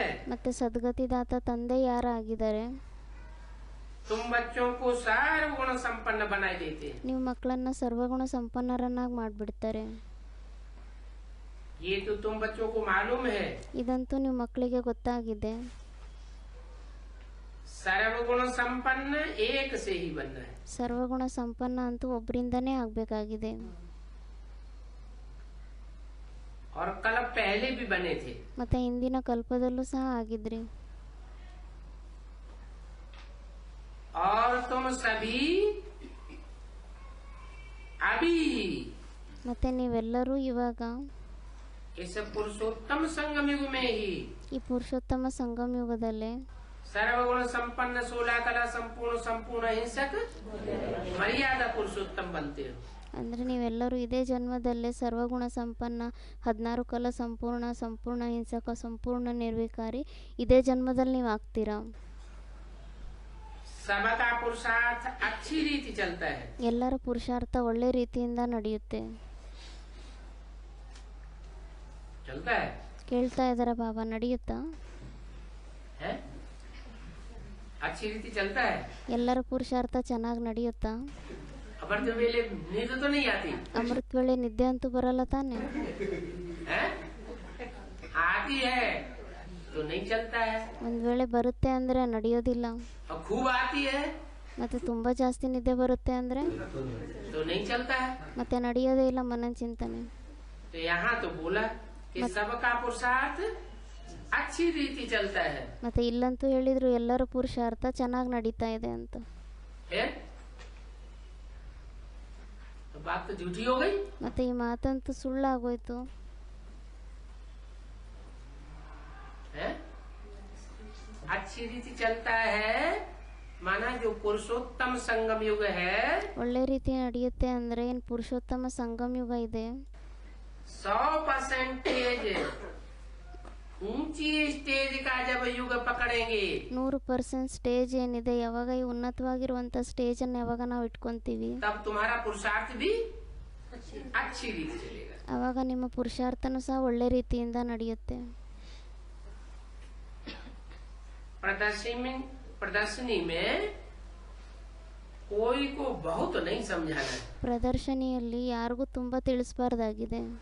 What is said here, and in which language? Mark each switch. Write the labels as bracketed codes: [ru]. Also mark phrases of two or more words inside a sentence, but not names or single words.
[kn] ಮತ್ತೆ ಸದ್ಗತಿ ದಾತ ತಂದೆ ಯಾರಾಗಿದ್ದಾರೆ? [hi] तुम बच्चों को सर्वगुण संपन्न बनाए देते हैं। [kn] ನೀವು ಮಕ್ಕಳನ್ನ ಸರ್ವಗುಣ ಸಂಪನ್ನರನ್ನಾಗಿ ಮಾಡ್ಬಿಡ್ತಾರೆ. [hi] ये तो तुम बच्चों को मालूम है। [kn] ಇದಂತೂ ನೀವು ಮಕ್ಕಳಿಗೆ ಗೊತ್ತಾಗಿದೆ. [hi] सर्वगुण संपन्न एक से ही बनना है। [kn] ಸರ್ವಗುಣ ಸಂಪನ್ನ ಅಂತೂ ಒಬ್ಬರಿಂದನೇ ಆಗ್ಬೇಕಾಗಿದೆ. [hi] और कल पहले भी बने थे। [kn] ಮತ್ತೆ ಹಿಂದಿನ ಕಲ್ಪದಲ್ಲೂ ಸಹ ಆಗಿದ್ರಿ. [hi] और तुम सभी अभी [kn] ಮತ್ತೆ ನೀವೆಲ್ಲರೂ ಇವಾಗ [hi] इस पुरुषोत्तम संगम युग में ही [kn] ಈ ಪುರುಷೋತ್ತಮ ಸಂಗಮ ಯುಗದಲ್ಲೇ [hi] सर्वगुण संपन्न 16 कला संपूर्ण संपूर्ण हिंसक मर्यादा पुरुषोत्तम बनते हो। [kn] ಅಂದರೆ ನೀವೆಲ್ಲರೂ ಇದೇ ಜನ್ಮದಲ್ಲೇ ಸರ್ವಗುಣ ಸಂಪನ್ನ 16 ಕಲ ಸಂಪೂರ್ಣ ಸಂಪೂರ್ಣ ಹಿಂಸಕ ಸಂಪೂರ್ಣ ನಿರ್ವಿಕಾರಿ ಇದೇ ಜನ್ಮದಲ್ಲಿ ನೀವು ಆಗ್ತೀರಾ. [hi] सबका पुरुषार्थ अच्छी रीति चलता है। [kn] ಎಲ್ಲರ ಪುರುಷಾರ್ಥ ಒಳ್ಳೆ ರೀತಿಯಿಂದ ನಡೆಯುತ್ತೆ. [hi] चलता है [kn] ಕೇಳ್ತಾ ಇದಾರ ಬಾಬಾ, ನಡೆಯುತ್ತಾ? [hi] है? अच्छी रीति चलता है। [kn] ಎಲ್ಲರ ಪುರುಷಾರ್ಥ ಚೆನ್ನಾಗಿ ನಡೆಯುತ್ತಾ? [hi] अमृत वेले नींद तो नहीं आती [kn] ಅಮೃತ ವೇಳೆ ನಿದ್ದೆ ಅಂತೂ ಬರಲ್ಲ ತಾನೆ? [hi] है? आती है तो नहीं चलता है, [kn] ಒಂದ್ ವೇಳೆ ಬರುತ್ತೆ ಅಂದ್ರೆ ನಡೆಯೋದಿಲ್ಲ. [hi] और खूब आती है [kn] ಮತ್ತೆ ತುಂಬಾ ಜಾಸ್ತಿ ನಿದ್ದೆ ಬರುತ್ತೆ ಅಂದ್ರೆ [hi] तो नहीं चलता है। [kn] ಮತ್ತೆ ನಡೆಯೋದೇ ಇಲ್ಲ ಮನನ ಚಿಂತನೆ. [hi] तो यहाँ तो बोला कि सबका पुरुषार्थ अच्छी रीति चलता है। [kn] ಮತ್ತೆ ಇಲ್ಲಂತೂ ಹೇಳಿದ್ರು ಎಲ್ಲರ ಪುರುಷಾರ್ಥ ಚೆನ್ನಾಗಿ ನಡೀತಾ ಇದೆ ಅಂತ. [hi] फिर तो बात तो झूठी हो गई। [kn] ಮತ್ತೆ ಈ ಮಾತಂತೂ ಸುಳ್ಳಾಗೋಯ್ತು. [hi] है? अच्छी रीति चलता है माना जो पुरुषोत्तम संगम युग है [kn] ಒಳ್ಳೆ ರೀತಿ ನಡೆಯುತ್ತೆ ಅಂದರೆ ಏನು ಪುರುಷೋತ್ತಮ ಸಂಗಮ ಯುಗ ಇದೆ [hi] 100% ऊंची स्टेज का जब युग पकड़ेंगे [kn] 100% ಸ್ಟೇಜ್ ಏನಿದೆ ಯಾವಾಗ ಈ ಉನ್ನತವಾಗಿರುವಂಥ ಸ್ಟೇಜನ್ನು ಯಾವಾಗ ನಾವು ಇಟ್ಕೊಂತೀವಿ [hi] तब तुम्हारा पुरुषार्थ भी अच्छी रीति चलेगा। [kn] ಆವಾಗ ನಿಮ್ಮ ಪುರುಷಾರ್ಥನೂ ಸಹ ಒಳ್ಳೆ ರೀತಿಯಿಂದ ನಡೆಯುತ್ತೆ। [hi] प्रदर्शनी में कोई को बहुत नहीं समझाना है। [kn] ಪ್ರದರ್ಶನಿಯಲ್ಲಿ ಯಾರಿಗೂ ತುಂಬಾ ತಿಳಿಸಬಾರ್ದಾಗಿದೆ।